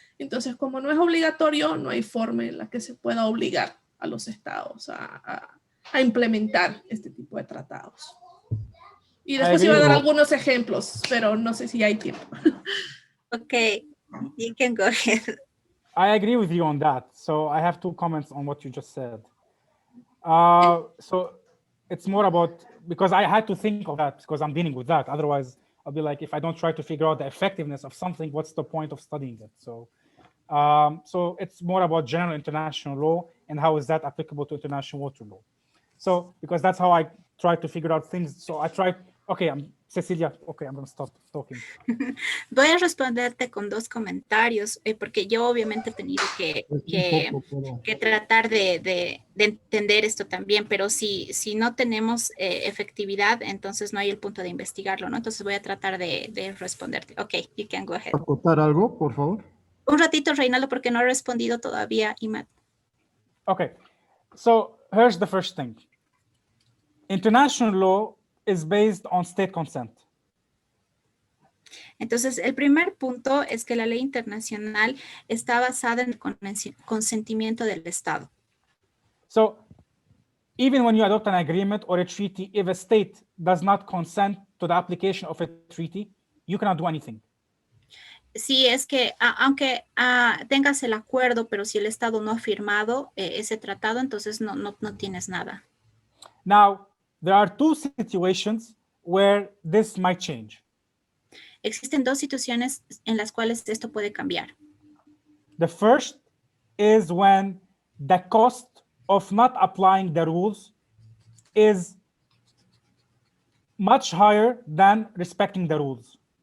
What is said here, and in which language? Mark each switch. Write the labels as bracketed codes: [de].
[es] Entonces, como no es obligatorio, no hay forma en la que se pueda obligar a los estados a implementar este tipo de tratados. Y después iba a dar algunos ejemplos, pero no sé si hay tiempo. [en] Okay, you can go ahead. I agree with you on that. So I have 2 comments on what you just said. So it's more about, because I had to think of that because I'm dealing with that. Otherwise, I'll be like, if I don't try to figure out the effectiveness of something, what's the point of studying it? So, so it's more about general international law and how is that applicable to international water law. So, because that's how I try to figure out things. So I tried, okay, Cecilia, okay, I'm going to stop talking. [es] Voy a responderte con 2 comentarios, porque yo obviamente he tenido que tratar de entender esto también, pero si no tenemos efectividad, entonces no hay el punto de investigarlo, ¿no? Entonces voy a tratar de responderte. [en] Ok, you can go ahead. [es] ¿Acotar algo, por favor? Un ratito, Reinaldo, porque no he respondido todavía, Imad. [en] Okay, so here's the first thing. International law is based on state consent. [es] Entonces, el primer punto es que la ley internacional está basada en el consentimiento del Estado. [en] So even when you adopt an agreement or a treaty, if a state does not consent to the application of a treaty, you cannot do anything. [es] Sí, es que aunque tengas el acuerdo, pero si el Estado no ha firmado ese tratado, entonces no tienes nada. [en] Now, there are 2 situations where this might change. [es] Existen 2 situaciones en las cuales esto puede cambiar. [en] The first is when the cost of not applying the rules is much higher than respecting the rules.